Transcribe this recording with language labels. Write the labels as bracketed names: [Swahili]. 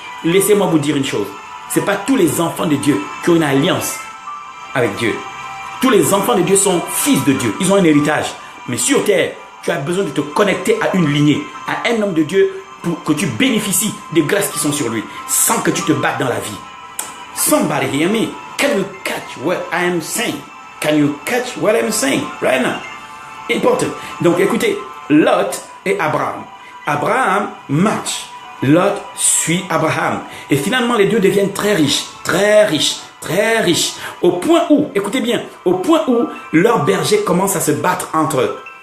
[French] Laissez-moi vous dire une chose. Ce n'est pas tous les enfants de Dieu qui ont une alliance avec Dieu. Tous les enfants de Dieu sont fils de Dieu. Ils ont un héritage. Mais sur terre, tu as besoin de te connecter à une lignée, à un homme de Dieu pour que tu bénéficies des grâces qui sont sur lui, sans que tu te battes dans la vie. [English] Somebody hear me? Can you catch what I am saying? Can you catch what I am saying right now? Important. [French] Donc écoutez, Lot et Abraham. Abraham marche. Lot suit Abraham. Et finalement, les deux deviennent très riches, très riches. Très riches. Au point où, écoutez bien, au point où leurs bergers commencent à se battre entre eux.